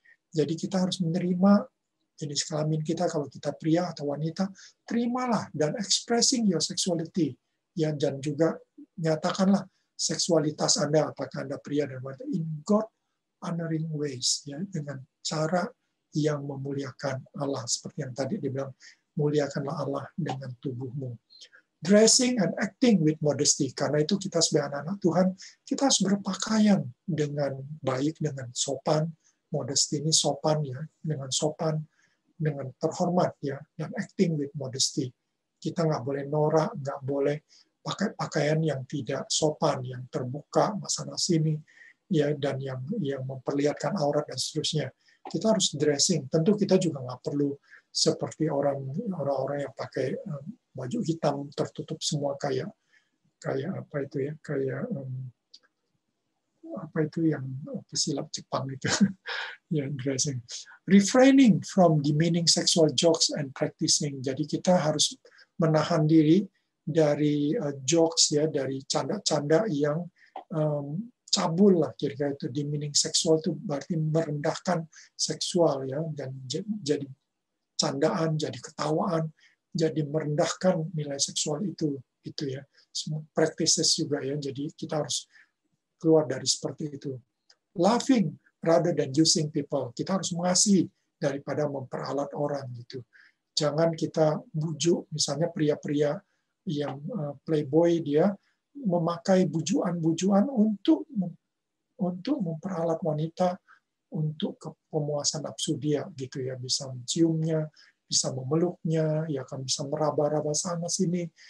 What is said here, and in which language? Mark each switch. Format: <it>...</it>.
<id>Jadi kita harus menerima jenis kelamin kita, kalau kita pria atau wanita, terimalah dan</id> <en>expressing your sexuality.</en> <id>Ya, dan juga nyatakanlah seksualitas Anda, apakah Anda pria dan wanita,</id> <en>in God honoring ways,</en> <id>ya, dengan cara yang memuliakan Allah. Seperti yang tadi dibilang, muliakanlah Allah dengan tubuhmu.</id> <en>Dressing and acting with modesty.</en> <id>Karena itu kita sebagai anak-anak Tuhan, kita harus berpakaian dengan baik, dengan sopan. Modesty ini sopan ya, dengan sopan, dengan terhormat ya, dan</id> <en>acting with modesty.</en> <id>Kita nggak boleh norak, nggak boleh pakai pakaian yang tidak sopan, yang terbuka sana sini, ya, dan yang memperlihatkan aurat dan seterusnya. Kita harus dressing. Tentu kita juga nggak perlu seperti orang-orang yang pakai baju hitam tertutup semua kayak apa itu ya, kayak apa itu yang pesilap Jepang itu. Ya, dressing.</id> <en>Refraining from demeaning sexual jokes and practicing.</en> <id>Jadi kita harus menahan diri dari jokes ya, dari canda-canda yang cabul lah, kira-kira itu. Demeaning seksual itu berarti merendahkan seksual ya, dan jadi candaan, jadi ketawaan, jadi merendahkan nilai seksual itu ya. Semua practices juga ya. Jadi kita harus keluar dari seperti itu.</id> <en>Laughing rather than using people.</en> <id>Kita harus mengasihi daripada memperalat orang gitu. Jangan kita bujuk, misalnya pria-pria yang playboy, dia memakai bujuan-bujuan untuk memperalat wanita untuk pemuasan nafsu dia gitu ya, bisa menciumnya, bisa memeluknya, ya kan, bisa meraba-raba sana sini.</id>